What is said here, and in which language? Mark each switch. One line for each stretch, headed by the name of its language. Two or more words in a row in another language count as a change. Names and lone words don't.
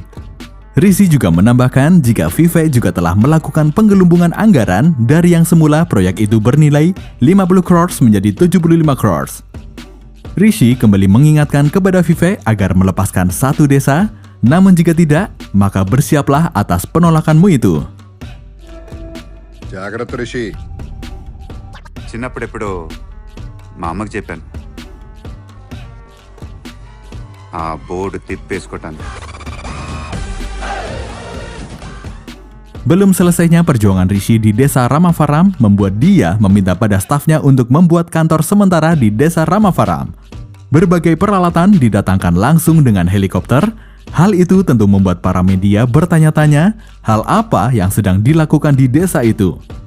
Indonesian: Rishi juga menambahkan jika Vivek juga telah melakukan penggelembungan anggaran dari yang semula proyek itu bernilai 50 crores menjadi 75 crores. Rishi kembali mengingatkan kepada Vivek agar melepaskan satu desa, namun jika tidak, maka bersiaplah atas penolakanmu itu.
Telugu: జాగ్రత్త రిషి. చిన్నప్పుడెప్పుడు మా అమ్మకి చెప్పాను ఆ బోర్డు తిప్పేసుకోవటానికి.
Indonesian: Belum selesainya perjuangan Rishi di desa Ramavaram membuat dia meminta pada stafnya untuk membuat kantor sementara di desa Ramavaram. Berbagai peralatan didatangkan langsung dengan helikopter. Hal itu tentu membuat para media bertanya-tanya hal apa yang sedang dilakukan di desa itu.